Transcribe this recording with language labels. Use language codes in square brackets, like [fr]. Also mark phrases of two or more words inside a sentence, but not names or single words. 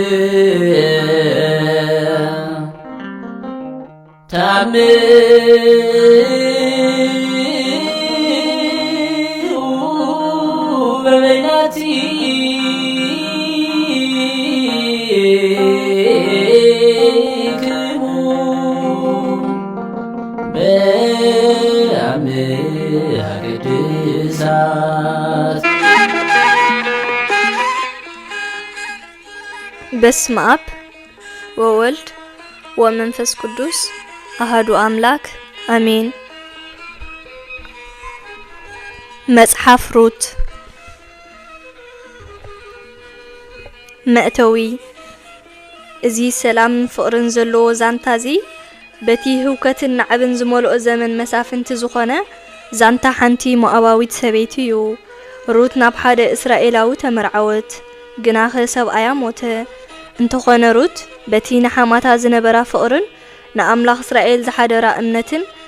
[gez] ታምሩ በበይናቲክሙ በአምሃ ቅድሳት። በስመ አብ ወወልድ ወመንፈስ ቅዱስ አሐዱ አምላክ አሜን። [ti] መጽሐፍ ሩት መእተዊ እዚ ሰላም ፍቅርን ዘለዎ ዛንታዚ በቲ ህውከትን ናዕብን ዝመልኦ ዘመን መሳፍንቲ ዝኾነ ዛንታ ሓንቲ ሞዓባዊት ሰበይቲ እዩ። ሩት ናብ ሓደ እስራኤላዊ ተመርዓወት፣ ግናኸ ሰብኣያ ሞተ። እንተኾነ ሩት በቲ ንሓማታ ዝነበራ ፍቅርን ንኣምላኽ እስራኤል ዝሓደራ እምነትን